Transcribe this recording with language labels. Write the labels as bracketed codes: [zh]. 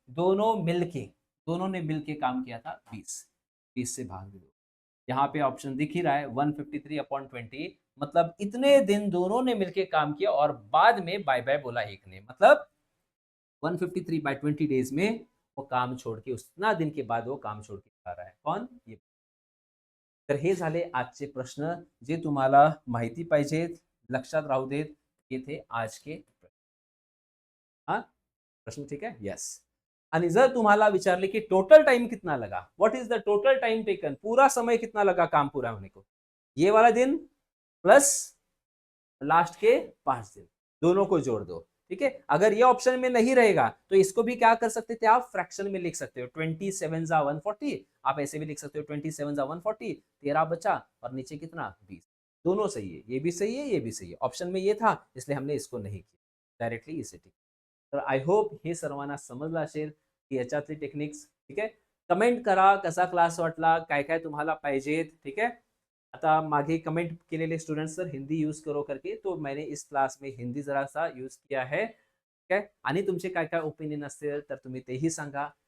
[hi] दोनों मिलके, दोनों ने मिलके काम किया था 20. 20 से भाग दो. यहाँ पे ऑप्शन दिख ही रहा है 153 अपॉन 20. मतलब इतने दिन दोनों ने मिलके काम किया और बाद में बाय बाय बोला एक ने. मतलब 153 बाय 20 डेज में वो काम छोड़ के, उतना दिन के बाद वो काम छोड़ के जा रहा है. कौन? ये. [mr] तर हे झाले आजचे प्रश्न जे तुम्हाला माहिती पाहिजेत, लक्षात राहू देत. [hi] ये थे आज के प्रश्न. हा प्रश्न ठीक है. यस. [mr] आणि जर तुम्हाला विचारले की [hi] टोटल टाइम कितना लगा, [en] what is the total time taken, [hi] पूरा समय कितना लगा काम पूरा होने को, ये वाला दिन प्लस लास्ट के 5 दिन, दोनों को जोड़ दो. ठीक है, अगर ये ऑप्शन में नहीं रहेगा तो इसको भी क्या कर सकते थे आप? फ्रैक्शन में लिख सकते हो. 27 जा 140. आप ऐसे भी लिख सकते हो 27 जा 140. 13 बचा और नीचे कितना? 20. दोनों सही है, ये भी सही है, ये भी सही है. ऑप्शन में ये था इसलिए हमने इसको नाही किया, डायरेक्टली इसे ठीक. [mr] तर आय होप हे सर्वांना समजलं असेल की याच्यातली टेक्निक्स. ठीक आहे, कमेंट करा कसा क्लास वाटला, काय काय तुम्हाला पाहिजेत. ठीक आहे, आता मागे कमेंट केलेले स्टूडेंट्स सर [hi] हिंदी यूज करो करके, तो मैंने इस क्लास में हिंदी जरा सा यूज किया है. [mr] ठीक आहे, आणि तुमचे काय काय ओपिनियन असतील तर तुम्ही तेही सांगा.